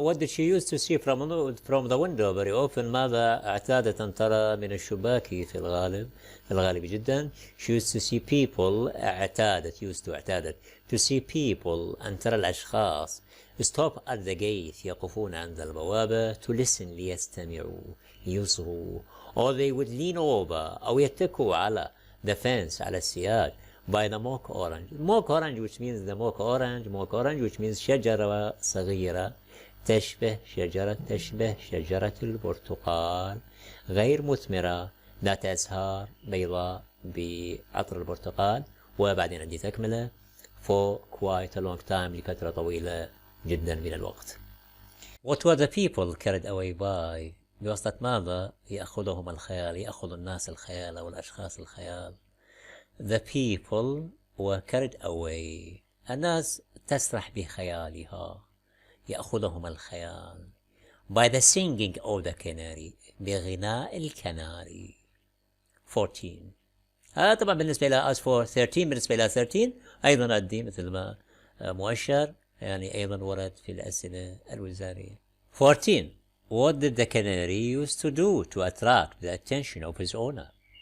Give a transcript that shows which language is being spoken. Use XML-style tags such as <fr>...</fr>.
<en>What did she used to see from the window very often.</en> <ar>ماذا اعتادت أن ترى من الشباك في الغالب جدا.</ar> <en>she used to see people اعتادت to see people</en> <ar>أن ترى الأشخاص</ar> <en>stop at the gate</en> <ar>يقفون عند البوابة</ar> <en>to listen ليستمعوا</en> <ar>يصغوا</ar> <en>or they would lean over</en> <ar>أو يتكوا على</ar> <en>the fence</en> <ar>على السياج</ar> <en>by the mock orange which means</en> <ar>the mock orange which means شجرة صغيرة تشبه شجرة البرتقال غير مثمرة ذات أزهار بيضاء بعطر البرتقال. وبعدين عندي تكملة</ar> <en>for quite a long time</en> <ar>لفترة طويلة جدا من الوقت.</ar> <en>What were the people carried away by.</en> <ar>بواسطة ماذا يأخذهم الخيال يأخذ الناس الخيال أو الأشخاص الخيال.</ar> <en>The people were carried away</en> <ar>الناس تسرح بخيالها يأخذهم الخيال</ar> <en>by the singing of the canary</en> <ar>بغناء الكناري.</ar> <en>14.</en> <ar>هذا طبعا بالنسبة إلى</ar> <en>as for 13.</en> <ar>بالنسبة إلى 13 أيضا أدي مثل ما مؤشر يعني أيضا ورد في الأسئلة الوزارية.</ar> <en>14. What did the canary used to do to attract the attention of his owner.</en>